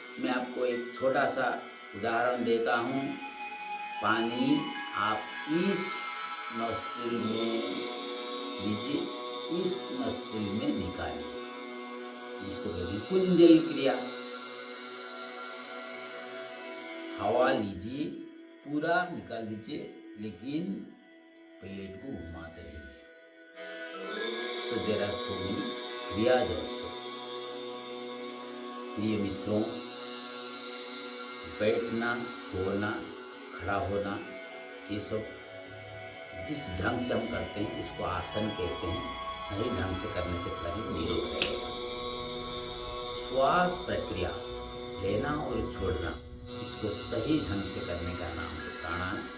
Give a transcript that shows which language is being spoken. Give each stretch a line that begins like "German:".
Hindi: मैं आपको एक छोटा सा उदाहरण देता हूँ। पानी आप इस नोस्ट्रिल में लीजिए, इस नोस्ट्रिल में निकालिए, जिसको कहते हैं कुंजल क्रिया। हवा लीजिए, पूरा निकाल दीजिए, लेकिन पेट को घुमाते रहिए।
English: So there are so many क्रियाज also।
Hindi: प्रिय मित्रों, बैठना, सोना, खड़ा होना, ये सब जिस ढंग से हम करते हैं उसको आसन कहते हैं। सही ढंग से करने से शरीर निरोग रहेगा। श्वास प्रक्रिया, लेना और छोड़ना, इसको सही ढंग से करने का नाम है प्राणायाम।